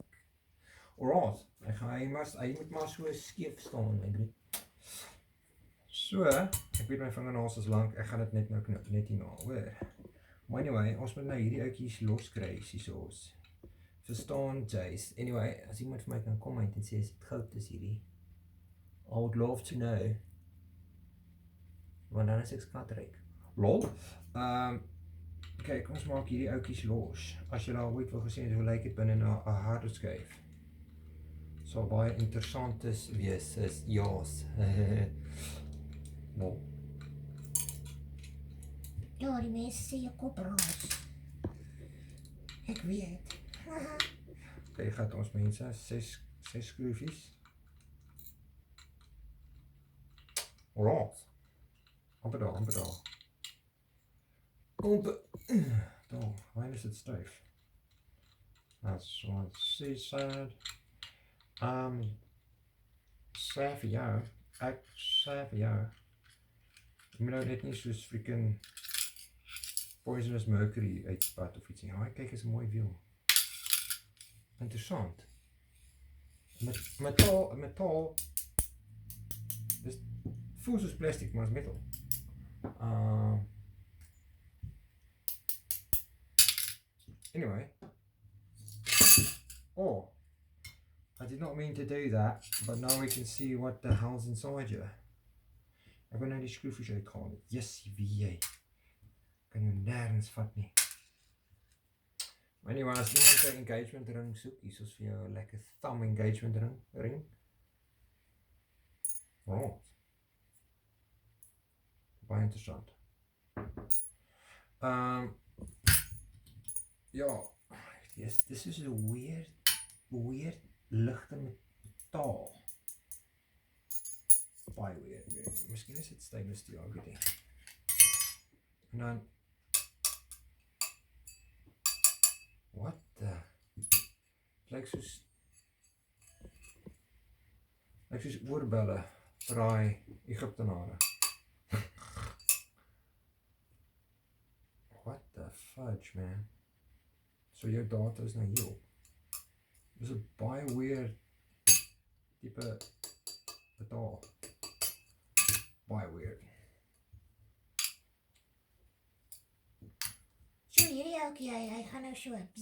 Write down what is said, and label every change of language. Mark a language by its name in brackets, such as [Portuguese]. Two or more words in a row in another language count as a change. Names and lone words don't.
[Afrikaans] Alright, hy moet maar so skeef staan, my broer. So, ek weet my vingernaels is lank. Ek gaan dit net nou knip, net hierna, hoor. Maar anyway, ons moet nou hierdie outjies loskry, hiersoos. Verstaan, Jace? Anyway, as iemand vir my kan kom uit en sê as dit goud is hierdie. [English] I would love to know. [Afrikaans] Want dan is ek skatryk. Lol. Kyk, ons maak hierdie outjies los. As jy nou ooit wil gesien het hoe lyk dit binne 'n harde skyf. Sal baie interessant wees, is ja's. Lol. Ja, die mense sê jou kop raas. Ek weet. Okay, gaat ons mense 6 skroefies. Alright. Amper daar. Daar, waar is dit styf? [English] That's what she said. [Afrikaans] Sê vir jou. Ek sê vir jou. Jy moet nou net nie soos freaking Poisonous Mercury uitspat of iets nie. Haai, kyk, is 'n mooi wiel. Interessant. Metaal. Dis voel soos plastic, maar is metal. Anyway. Oh. [English] I did not mean to do that, but now we can see what the hell's inside you. [Afrikaans] Ek wil nou die skroefies uithaal. Yes, wie. Kan jou nergens vat nie. Anyway, as iemand 'n [English] engagement ring [Afrikaans] soek, hier is vir jou 'n lekker [English] thumb engagement ring. [Afrikaans] Oh. Baie interessant. Ja, [English] this is a weird [Afrikaans] ligte metaal. Baie weird. Miskien is dit [English] stainless steel, [Afrikaans] ek weet nie. En dan [English] what the [Afrikaans] lyk soos oorbelle vir daai Egiptenare. [English] What the fudge, man? [Afrikaans] So jou data is nou hierop. Dis 'n baie weird tipe metaal. Baie weird. So hierdie ouetjie, hy gaan nou so.